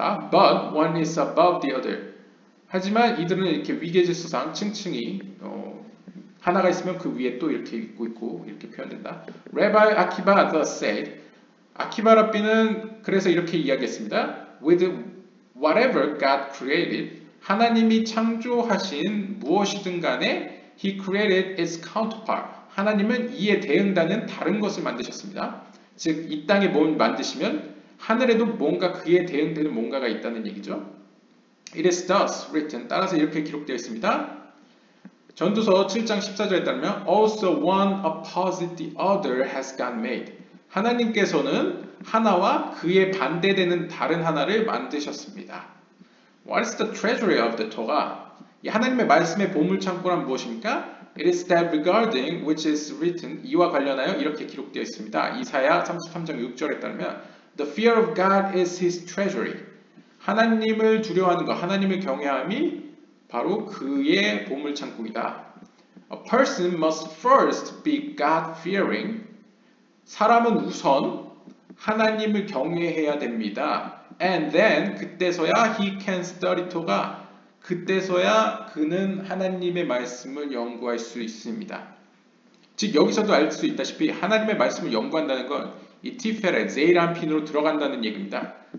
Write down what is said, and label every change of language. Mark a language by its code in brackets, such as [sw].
[en] But one is above the other. [ko] 하지만 이들은 이렇게 위계질서상 층층이 하나가 있으면 그 위에 또 이렇게 있고 이렇게 표현된다. [en] Rabbi Akiba thus said, [ko] 아키바 랍비는 그래서 이렇게 이야기했습니다. [en] With whatever God created, [ko] 하나님이 창조하신 무엇이든 간에 [en] He created its counterpart. [ko] 하나님은 이에 대응하는 다른 것을 만드셨습니다. 즉, 이 땅에 뭘 만드시면 하늘에도 뭔가 그에 대응되는 뭔가가 있다는 얘기죠. [en] It is thus written. [ko] 따라서 이렇게 기록되어 있습니다. 전도서 7장 14절에 따르면 [en] Also one opposite the other has God made. [ko] 하나님께서는 하나와 그에 반대되는 다른 하나를 만드셨습니다. [en] What is the treasury of the Torah? [ko] 이 하나님의 말씀의 보물창고란 무엇입니까? [en] It is that regarding which is written. [ko] 이와 관련하여 이렇게 기록되어 있습니다. 이사야 33장 6절에 따르면 [en] The fear of God is his treasury. [ko] 하나님을 두려워하는 것, 하나님을 경외함이 바로 그의 보물창고이다. [en] A person must first be God-fearing. [ko] 사람은 우선 하나님을 경외해야 됩니다. [en] And then [ko] 그때서야 [en] he can study Torah. [ko] 그때서야 그는 하나님의 말씀을 연구할 수 있습니다. 즉 여기서도 알 수 있다시피 하나님의 말씀을 연구한다는 건 이 티페렛, 제이란핀으로 들어간다는 얘기입니다.